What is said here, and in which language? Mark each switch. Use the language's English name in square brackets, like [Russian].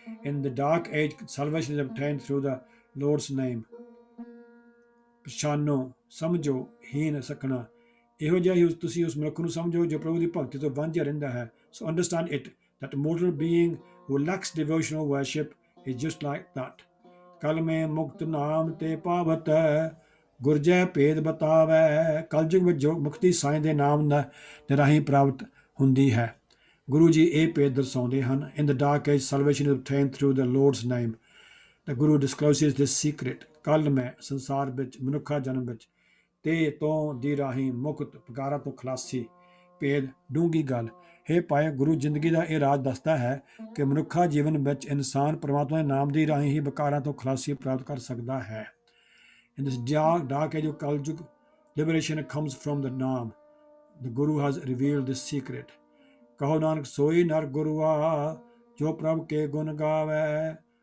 [English] In the dark age, salvation is obtained through the Lord's name. [Punjabi] ਪਛਾਨੋ ਸਮਝੋ ਹੀਨ ਸਕਣਾ, ਇਹੋ ਜਿਹਾ ਹੀ ਤੁਸੀਂ ਉਸ ਮਨੁੱਖ ਨੂੰ ਸਮਝੋ ਜੋ ਪ੍ਰਭੂ ਦੀ ਭਗਤੀ ਤੋਂ ਵਾਂਝਾ ਰਹਿੰਦਾ ਹੈ। [English] So understand it that mortal being who lacks devotional worship is just like that. [Punjabi] ਕਲ ਮੈਂ ਮੁਕਤ ਨਾਮ ਤੇ ਪਾਵਤ ਗੁਰਜੈ ਭੇਦ ਬਤਾਵੈ। ਕਲਯੁਗ ਵਿੱਚ ਜੋ ਮੁਕਤੀ ਸਾਈਂ ਦੇ ਨਾਮ ਦੇ ਰਾਹੀਂ ਪ੍ਰਾਪਤ ਹੁੰਦੀ ਹੈ ਗੁਰੂ ਜੀ ਇਹ ਭੇਦ ਦਰਸਾਉਂਦੇ ਹਨ। [English] In the dark age salvation is obtained through the Lord's name. The Guru discloses this secret. [Punjabi] ਕੱਲ ਮੈਂ ਸੰਸਾਰ ਵਿੱਚ ਮਨੁੱਖਾ ਜਨਮ ਵਿੱਚ ਤੇ ਤੋਂ ਦੀ ਰਾਹੀਂ ਮੁਕਤ ਪਕਾਰਾਂ ਤੋਂ ਖਲਾਸੀ ਭੇਦ ਡੂੰਘੀ ਗੱਲ। ਹੇ ਪਾਏ ਗੁਰੂ ਜ਼ਿੰਦਗੀ ਦਾ ਇਹ ਰਾਜ ਦੱਸਦਾ ਹੈ ਕਿ ਮਨੁੱਖਾ ਜੀਵਨ ਵਿੱਚ ਇਨਸਾਨ ਪਰਮਾਤਮਾ ਦੇ ਨਾਮ ਦੀ ਰਾਹੀਂ ਹੀ ਬਕਾਰਾਂ ਤੋਂ ਖਲਾਸੀ ਪ੍ਰਾਪਤ ਕਰ ਸਕਦਾ ਹੈ। [English] In this dark age of Kaljug, liberation comes from the Naam. The Guru has revealed this secret. [Punjabi] ਕਹੋ ਨਾਨਕ ਸੋਈ ਨਰ ਗੁਰੂਆ ਜੋ ਪ੍ਰਭ ਕੇ ਗੁਣ ਗਾਵੈ।